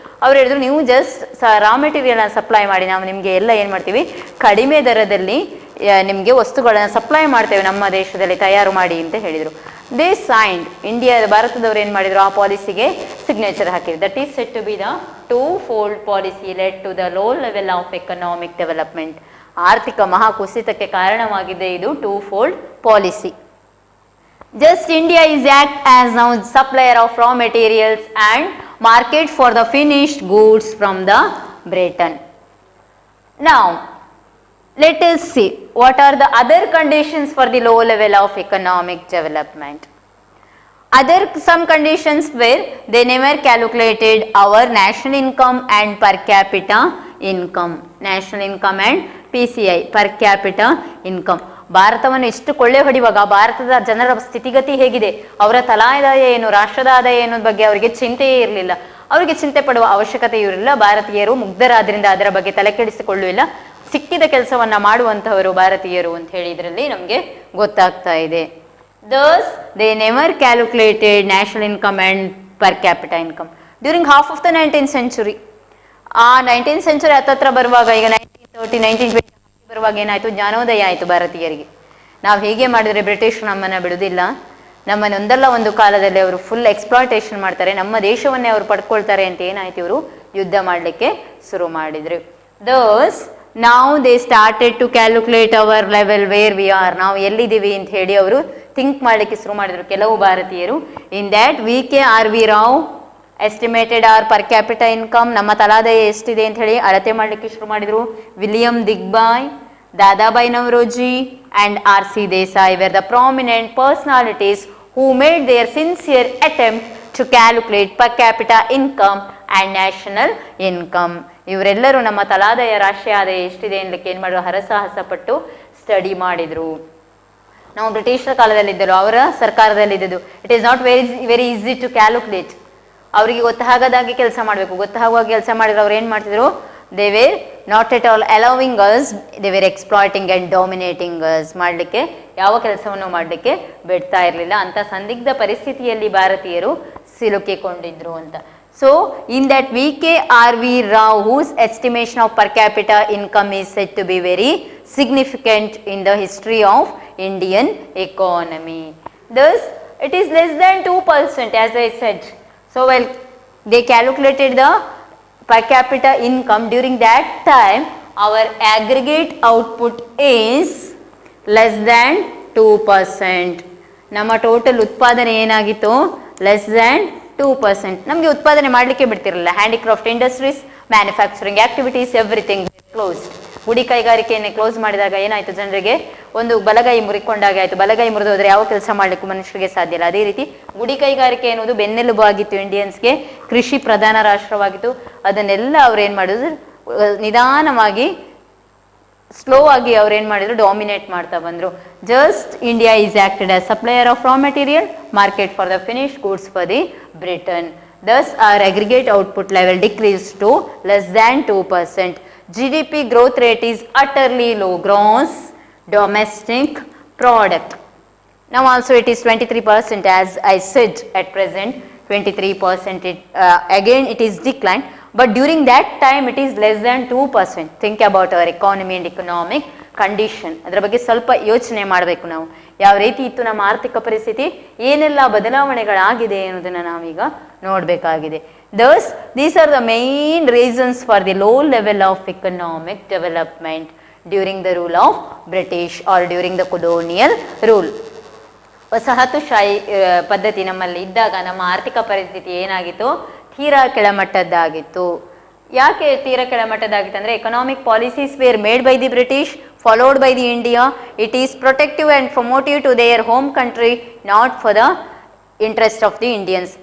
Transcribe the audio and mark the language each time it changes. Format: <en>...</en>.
<kn>ಅವ್ರು ಹೇಳಿದ್ರು, ನೀವು ಜಸ್ಟ್ ರಾ ಮೆಟೀರಿಯಲ್ನ ಸಪ್ಲೈ ಮಾಡಿ, ನಾವು ನಿಮಗೆ ಎಲ್ಲ ಏನು ಮಾಡ್ತೀವಿ, ಕಡಿಮೆ ದರದಲ್ಲಿ ನಿಮಗೆ ವಸ್ತುಗಳನ್ನು ಸಪ್ಲೈ ಮಾಡ್ತೇವೆ, ನಮ್ಮ ದೇಶದಲ್ಲಿ ತಯಾರು ಮಾಡಿ ಅಂತ ಹೇಳಿದರು.</kn> <en>They signed.</en> <kn>ಭಾರತದವರು ಏನು ಮಾಡಿದ್ರು? ಆ ಪಾಲಿಸಿಗೆ ಸಿಗ್ನೇಚರ್ ಹಾಕಿದ್ರು.</kn> <en>That is set to be the twofold policy led to the low level of economic development.</en> <kn>ಆರ್ಥಿಕ ಮಹಾಕುಸಿತಕ್ಕೆ ಕಾರಣವಾಗಿದೆ ಇದು two-fold policy.</kn> <en>Just India is act as now supplier of raw materials and market for the finished goods from the Britain. Now, let us see what are the other conditions for the low level of economic development. Some conditions were they never calculated our national income and per capita income. National income and PCI, per capita income.</en> <kn>ಭಾರತವನ್ನು ಇಷ್ಟು ಕೊಳ್ಳೆ ಹೊಡೆಯುವಾಗ ಭಾರತದ ಜನರ ಸ್ಥಿತಿಗತಿ ಹೇಗಿದೆ, ಅವರ ತಲಾದಾಯ ಏನು, ರಾಷ್ಟ್ರದ ಆದಾಯ ಏನು ಬಗ್ಗೆ ಅವರಿಗೆ ಚಿಂತೆಯೇ ಇರಲಿಲ್ಲ. ಅವರಿಗೆ ಚಿಂತೆ ಪಡುವ ಅವಶ್ಯಕತೆ ಇರಲಿಲ್ಲ. ಭಾರತೀಯರು ಮುಗ್ಧರಾದ್ರಿಂದ ಅದರ ಬಗ್ಗೆ ತಲೆ ಕೆಡಿಸಿಕೊಳ್ಳುವಿಲ್ಲ. ಸಿಕ್ಕಿದ ಕೆಲಸವನ್ನ ಮಾಡುವಂತಹವರು ಭಾರತೀಯರು ಅಂತ ಹೇಳಿ ಇದರಲ್ಲಿ ನಮಗೆ ಗೊತ್ತಾಗ್ತಾ ಇದೆ.</kn> <en>Thus, they never calculated national income and per capita income during half of the 19th century.</en> <kn>ಆ 19th century ಹತ್ತತ್ರ ಬರುವಾಗ, ಈಗ 1930, 1920 ಬರುವಾಗ ಏನಾಯ್ತು? ಜ್ಞಾನೋದಯ ಆಯಿತು ಭಾರತೀಯರಿಗೆ. ನಾವು ಹೀಗೆ ಮಾಡಿದ್ರೆ ಬ್ರಿಟಿಷ್ ನಮ್ಮನ್ನ ಬಿಡುವುದಿಲ್ಲ, ನಮ್ಮನ್ನ ಒಂದಲ್ಲ ಒಂದು ಕಾಲದಲ್ಲಿ ಅವರು ಫುಲ್ ಎಕ್ಸ್ಪ್ಲಾಯ್ಟೇಷನ್ ಮಾಡ್ತಾರೆ, ನಮ್ಮ ದೇಶವನ್ನೇ ಅವರು ಪಡ್ಕೊಳ್ತಾರೆ ಅಂತ ಏನಾಯ್ತು? ಇವರು ಯುದ್ಧ ಮಾಡಲಿಕ್ಕೆ ಶುರು ಮಾಡಿದ್ರು.</kn> <en>Thus, now they started to calculate our level where we are.</en> <kn>ನಾವು ಎಲ್ಲಿದ್ದೀವಿ ಅಂತ ಹೇಳಿ ಅವರು ಥಿಂಕ್ ಮಾಡಲಿಕ್ಕೆ ಶುರು ಮಾಡಿದ್ರು ಕೆಲವು ಭಾರತೀಯರು.</kn> <en>In that VK.R.V. Rao estimated our per capita income,</en> <kn>ನಮ್ಮ ತಲಾದಾಯ ಎಷ್ಟಿದೆ ಅಂತ ಹೇಳಿ ಅಳತೆ ಮಾಡಲಿಕ್ಕೆ ಶುರು ಮಾಡಿದ್ರು. William ದಿಗ್ಬಾಯ್, Dadabhai Naoroji and R.C.</kn> <en>Desai were the prominent personalities who made their sincere attempt to calculate per capita income and national income.</en> <kn>ಇವರೆಲ್ಲರೂ ನಮ್ಮ ತಲಾದಾಯ, ರಾಷ್ಟ್ರೀಯ ಆದಾಯ ಎಷ್ಟಿದೆ ಅನ್ಲಿಕ್ಕೆ ಏನು ಮಾಡಿದ್ರು? ಹರಸಾಹಸ ಪಟ್ಟು ಸ್ಟಡಿ ಮಾಡಿದ್ರು. ನಾವು ಬ್ರಿಟಿಷರ ಕಾಲದಲ್ಲಿದ್ದರು, ಅವರ ಸರ್ಕಾರದಲ್ಲಿದ್ದು.</kn> <en>It is not very easy to calculate.</en> <kn>ಅವರಿಗೆ ಗೊತ್ತಾಗದಾಗೆ ಕೆಲಸ ಮಾಡಬೇಕು. ಗೊತ್ತಾಗುವಾಗ ಕೆಲಸ ಮಾಡಿದ್ರೆ ಅವ್ರು ಏನು ಮಾಡ್ತಿದ್ರು?</kn> <en>They were not at all allowing us, they were exploiting and dominating us.</en> <kn>ಮಾಡಲಿಕ್ಕೆ ಯಾವ ಕೆಲಸವನ್ನು ಮಾಡಲಿಕ್ಕೆ ಬಿಡ್ತಾ ಇರಲಿಲ್ಲ. ಅಂತ ಸಂದಿಗ್ಧ ಪರಿಸ್ಥಿತಿಯಲ್ಲಿ ಭಾರತೀಯರು ಸಿಲುಕಿಕೊಂಡಿದ್ರು ಅಂತ.</kn> <en>So, in that VK.R.V. Rao, whose estimation of per capita income is said to be very significant in the history of Indian economy. Thus, it is less than 2%, as I said. So, well, they calculated the per capita income. During that time, our aggregate output is less than 2%.</en> <kn>ನಮ್ಮ total ಉತ್ಪಾದನೆ ಏನಾಗಿತ್ತು?</kn> <en>less than</en> <kn>2%. ನಮಗೆ ಉತ್ಪಾದನೆ ಮಾಡಲಿಕ್ಕೆ ಬಿಡ್ತಿರಲಿಲ್ಲ.</kn> <en>Handicraft industries, manufacturing activities, everything closed.</en> <kn>ಗುಡಿ ಕೈಗಾರಿಕೆಯನ್ನೇ close ಮಾಡಿದಾಗ ಏನಾಯಿತು? ಜನರಿಗೆ ಒಂದು ಬಲಗೈ ಮುರಿಕೊಂಡಾಗ ಆಯಿತು. ಬಲಗೈ ಮುರಿದು ಹೋದರೆ ಯಾವ ಕೆಲಸ ಮಾಡಲಿಕ್ಕೂ ಮನುಷ್ಯರಿಗೆ ಸಾಧ್ಯ ಇಲ್ಲ. ಅದೇ ರೀತಿ ಗುಡಿ ಕೈಗಾರಿಕೆ ಎನ್ನುವುದು ಬೆನ್ನೆಲುಬು ಆಗಿತ್ತು ಇಂಡಿಯನ್ಸ್ಗೆ. ಕೃಷಿ ಪ್ರಧಾನ ರಾಷ್ಟ್ರವಾಗಿತ್ತು. ಅದನ್ನೆಲ್ಲ ಅವ್ರು ಏನು ಮಾಡಿದ್ರು? ನಿಧಾನವಾಗಿ ಸ್ಲೋ ಆಗಿ ಅವ್ರು ಏನು ಮಾಡಿದ್ರು? ಡಾಮಿನೇಟ್ ಮಾಡ್ತಾ ಬಂದರು.</kn> <en>Just India is acted as supplier of raw material, market for the finished goods for the Britain. Thus, our aggregate output level decreased to less than 2%. GDP growth rate is utterly low, gross domestic product. Now also it is 23% as I said at present 23%. Again it is declined, but during that time it is less than 2%. Think about our economy and economic</en> <kn>condition, ಅದರ ಬಗ್ಗೆ ಸ್ವಲ್ಪ ಯೋಚನೆ ಮಾಡಬೇಕು ನಾವು. ಯಾವ ರೀತಿ ಇತ್ತು ನಮ್ಮ ಆರ್ಥಿಕ ಪರಿಸ್ಥಿತಿ, ಏನೆಲ್ಲ ಬದಲಾವಣೆಗಳಾಗಿದೆ ಅನ್ನೋದನ್ನು ನಾವೀಗ ನೋಡಬೇಕಾಗಿದೆ.</kn> <en>Thus, these are the main reasons for the low level of economic development during the rule of British or during the colonial rule.</en> <kn>ವಸಾಹತುಶಾಹಿ ಪದ್ಧತಿ ನಮ್ಮಲ್ಲಿ ಇದ್ದಾಗ ನಮ್ಮ ಆರ್ಥಿಕ ಪರಿಸ್ಥಿತಿ ಏನಾಗಿತ್ತು, ತೀರಾ ಕೆಳಮಟ್ಟದ್ದಾಗಿತ್ತು. ಯಾಕೆ ತೀರಾ ಕೆಳಮಟ್ಟದಾಗಿತ್ತು ಅಂದರೆ</kn> <en>Economic policies were made by the British, followed by the India. It is protective and promotive to their home country, not for the interest of the Indians.</en>